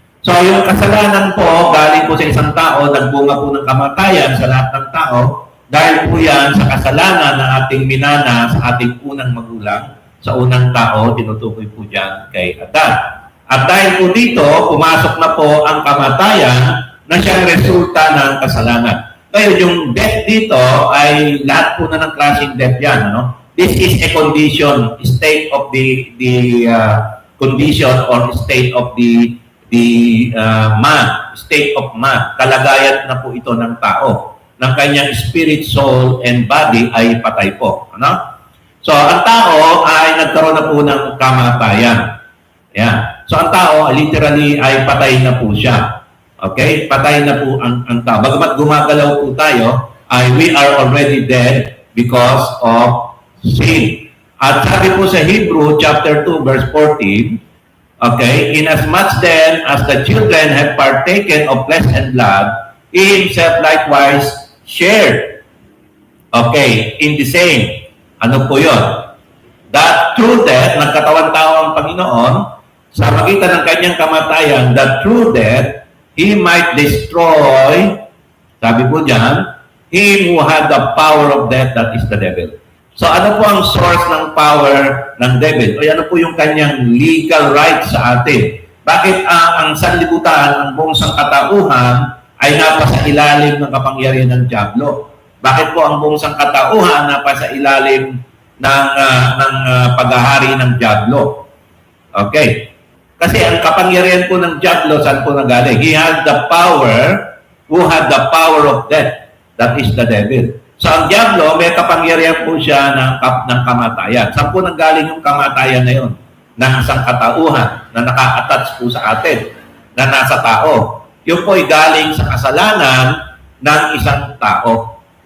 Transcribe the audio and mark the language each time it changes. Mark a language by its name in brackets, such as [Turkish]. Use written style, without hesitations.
[Filipino] So, yung kasalanan po, galing po sa isang tao, nagbunga po ng kamatayan sa lahat ng tao, dahil po yan sa kasalanan na ating minana sa ating unang magulang, sa unang tao, tinutukoy po dyan kay Adan. At dahil po dito, pumasok na po ang kamatayan na siyang resulta ng kasalanan. Ngayon, yung death dito ay lahat po na ng klaseng death yan. Ano? [English] This is a condition, state of the condition or state of the man, state of man. [Filipino] Kalagayan na po ito ng tao. Ng kanyang spirit, soul, and body ay patay po. Ano? So, ang tao ay nagkaroon na po ng kamatayan. Yan. So, ang tao, literally, ay patay na po siya. Okay? Patay na po ang tao. Bagamat gumagalaw po tayo, [English] we are already dead because of sin. [Filipino] At sabi po sa [English] Hebrew, chapter 2, verse 14, okay, inasmuch then as the children have partaken of flesh and blood, he himself likewise shared, okay, in the same. [Filipino] Ano po yun? [English] That through death, [Filipino] nagkatawan-tao ang Panginoon, sa magitan ng kanyang kamatayan, [English] that through death, he might destroy, [Filipino] sabi po dyan, [English] him who had the power of death, that is the devil. [Filipino] So ano po ang source ng power ng devil? O ano po yung kanyang legal right sa atin? Bakit ang sanlibutan, ang buong sangkatauhan, ay napasa ilalim ng kapangyarihan ng Diablo? Bakit po ang buong sangkatauhan napasa ilalim ng paghahari ng Diablo? Okay. Kasi ang kapangyarihan po ng Diablo, saan po nagaling? [English] He had the power, who had the power of death. That is the devil. [Filipino] So ang Diablo, may kapangyarihan po siya ng kamatayan. Saan po nanggaling yung kamatayan na yun? Ng isang katauhan na naka-attach po sa atin, na nasa tao. Yun po ay galing sa kasalanan ng isang tao.